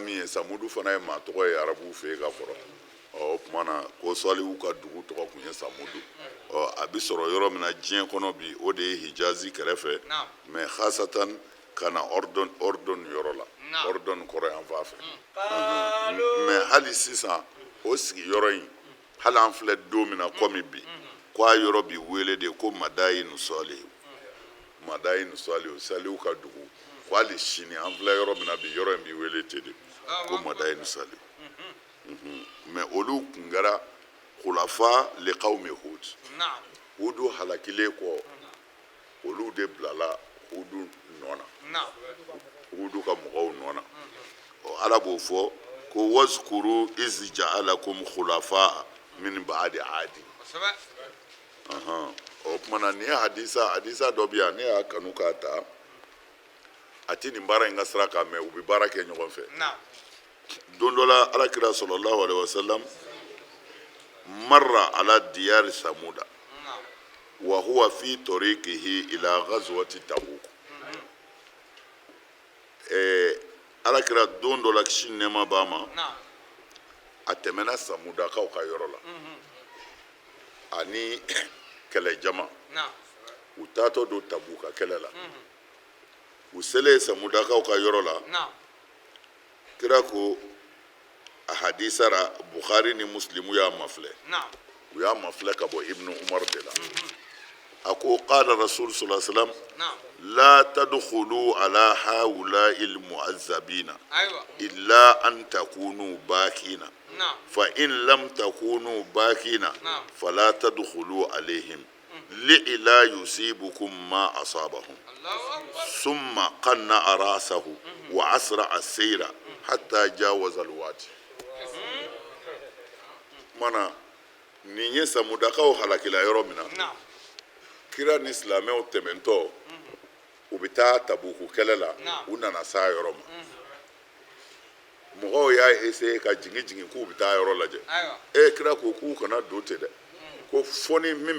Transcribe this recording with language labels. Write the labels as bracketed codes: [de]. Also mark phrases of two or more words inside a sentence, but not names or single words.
[bm] min ye samudu fana ye maa tɔgɔ ye arabuw fɛ yen ka kɔrɔ o kuma na ko salihu ka dugu tɔgɔ kun ye samudu a bi sɔrɔ yɔrɔ min na diɲɛ kɔnɔ bi o de ye hijazi kɛrɛfɛ mais khasatan kana ordon yɔrɔ la ordon kɔrɔ yan fan fɛ mais hali sisan o sigiyɔrɔ in hali an filɛ don min na komi bi ko a yɔrɔ bi wele de ko madayinu salihu salihu ka dugu ko hali sini an filɛ yɔrɔ min na bi yɔrɔ in bi wele ten de ko madayinu salihu mais olu kun kɛra [ar] خلفاء لقوم هود [bm] hudu halakile kɔ olu de bilala hudu nɔ na hudu ka mɔgɔw nɔ na ala b'o fɔ ko [ar] واذكروا إذ جعلكم خلفاء من بعد عاد [bm] o kuma na ni hadisa dɔ bɛ yan ne y'a kanu k'a ta a ti nin baara in ka sira kan mɛ u bɛ baara kɛ ɲɔgɔn fɛ don dɔ la alakira [ar] صلى الله عليه وسلم مر على ديار ثمود وهو في طريقه إلى غزوة تبوك [bm] alakira don dɔ la kisi nɛɛma b'a ma a tɛmɛna samudakaw ka yɔrɔ la ani kɛlɛjama u taatɔ don tabuka kɛlɛ la u selen samudakaw ka yɔrɔ la kira ko a hadisa ra bukhari ni muslimu y'a mafilɛ u y'a mafilɛ ka bɔ ibnu [ar] umar [bm] de la a ko [ar] قال رسول صلى الله عليه وسلم لا تدخلوا على هؤلاء المعذبين إلا أن تكونوا باكين فإن لم تكونوا باكين فلا تدخلوا عليهم لئلا يصيبكم ما أصابهم ثم قنع رأسه وأسرع السير حتى جاوز الوادي [bm] mana nin ye samudakaw halakila yɔrɔ min na kira ni silamɛw tɛmɛntɔ u bɛ taa tabuku kɛlɛ la u nana s'a yɔrɔ ma mɔgɔw y'a essayer ka jigin k'u bɛ taa yɔrɔ lajɛ kira ko k'u kana don ten dɛ ko fɔ ni min